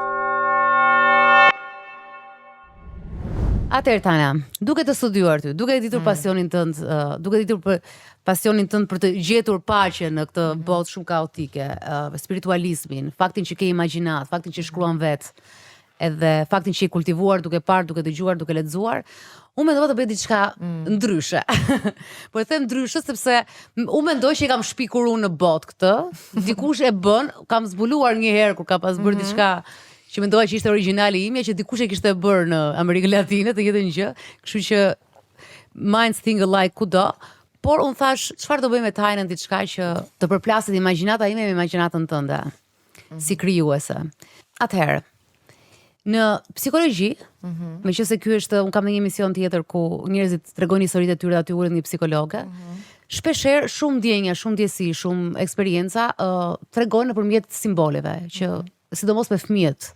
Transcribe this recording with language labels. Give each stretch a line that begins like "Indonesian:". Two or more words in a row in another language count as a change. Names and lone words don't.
Albanian: Atëherë Tana, duke të studiuar ty, duke ditur pasionin tënd, duke ditur për pasionin tënd për të gjetur paqen në këtë botë shumë kaotike, spiritualizmin, faktin që ke imagjinat, faktin që shkruan vetë, edhe faktin që i kultivuar duke parë, duke dëgjuar, duke lexuar, unë mendova të bëj diçka ndryshe. Po e them ndryshe sepse unë mendoj që i kam shpikur unë në botë këtë, dikush e bën, kam zbuluar një herë kur ka pas bërë diçka që mendoja që ishte origjinali imja, që dikush e kishte bërë në Amerikën Latine, të njëjtën gjë, kështu që
English: minds think alike
Albanian: kudo, por unë thash, çfarë do bëj me Tajnën, diçka që të përplaset imagjinata ime me imagjinatën tënde, si krijuese. Atëherë, në psikologji, meqense ky është, unë kam në një emision tjetër ku njerëzit tregojnë historitë e tyre, aty uret një psikologe, shpeshherë shumë ndjenja, shumë ndjesi, shumë eksperienca tregojnë nëpërmjet simboleve, që sidomos me fëmijët.